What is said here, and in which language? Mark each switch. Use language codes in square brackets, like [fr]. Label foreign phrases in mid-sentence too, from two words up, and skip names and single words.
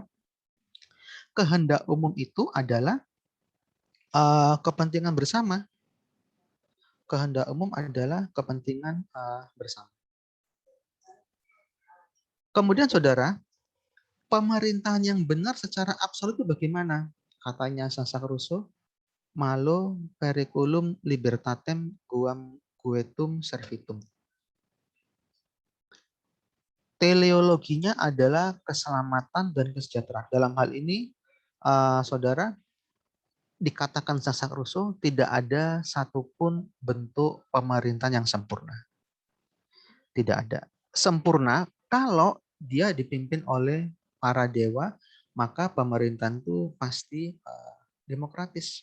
[id] Kehendak umum itu adalah kepentingan bersama. Kehendak umum adalah kepentingan bersama. Kemudian, saudara, pemerintahan yang benar secara absolut itu bagaimana? [la] Katanya Jean-Jacques Rousseau, malo periculum libertatem quam quietum servitum. [id] Teleologinya adalah keselamatan dan kesejahteraan. Dalam hal ini, saudara, dikatakan Jean-Jacques Rousseau tidak ada satupun bentuk pemerintahan yang sempurna. Tidak ada. Sempurna kalau dia dipimpin oleh para dewa, maka pemerintahan itu pasti demokratis.